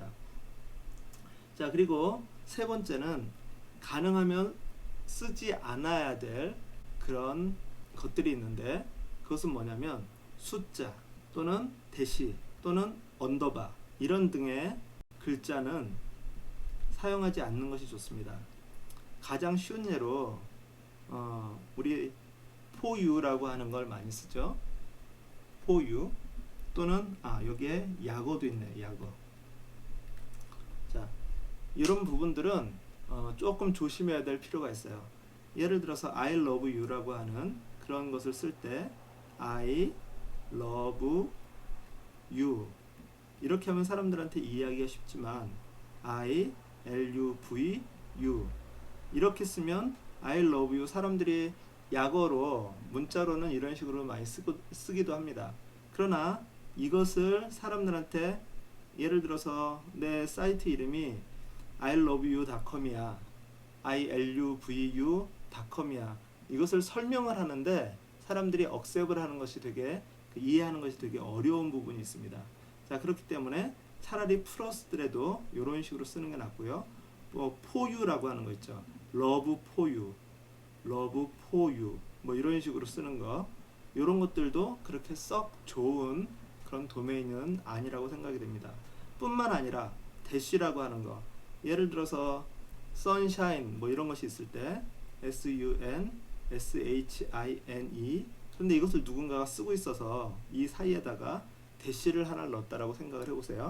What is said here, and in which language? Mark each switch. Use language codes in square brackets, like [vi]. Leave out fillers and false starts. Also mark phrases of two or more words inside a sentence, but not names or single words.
[ko] 자, 그리고 세 번째는 가능하면 쓰지 않아야 될 그런 것들이 있는데 그것은 뭐냐면 숫자 또는 대시 또는 언더바 이런 등의 글자는 사용하지 않는 것이 좋습니다. 가장 쉬운 예로 우리 [en] for you [ko] 라고 하는 걸 많이 쓰죠. [en] for you [ko] 또는 여기에 약어도 있네. 약어. 자, 이런 부분들은 조금 조심해야 될 필요가 있어요. 예를 들어서 [en] I love you [ko] 라고 하는 그런 것을 쓸 때 [en] I love you [ko] 이렇게 하면 사람들한테 이해하기가 쉽지만 [en] I love you [ko] 이렇게 쓰면 [en] I love you [ko] 사람들이 약어로 문자로는 이런 식으로 많이 쓰기도 합니다. 그러나 이것을 사람들한테 예를 들어서 내 사이트 이름이 iloveyou.com이야 iloveyou.com이야 이것을 설명을 하는데 사람들이 억셉을 하는 것이 되게 이해하는 것이 되게 어려운 부분이 있습니다. 자, 그렇기 때문에 차라리 풀었더라도 이런 식으로 쓰는 게 낫고요. 뭐 [en] for you [ko] 라고 하는 거 있죠. [en] love for you, love for you [ko] 뭐 이런 식으로 쓰는 거 이런 것들도 그렇게 썩 좋은 그런 도메인은 아니라고 생각이 됩니다. 뿐만 아니라 대시라고 하는 거 예를 들어서 sunshine 뭐 이런 것이 있을 때 sunshine 그런데 이것을 누군가가 쓰고 있어서 이 사이에다가 대시를 하나 넣었다라고 생각을 해보세요.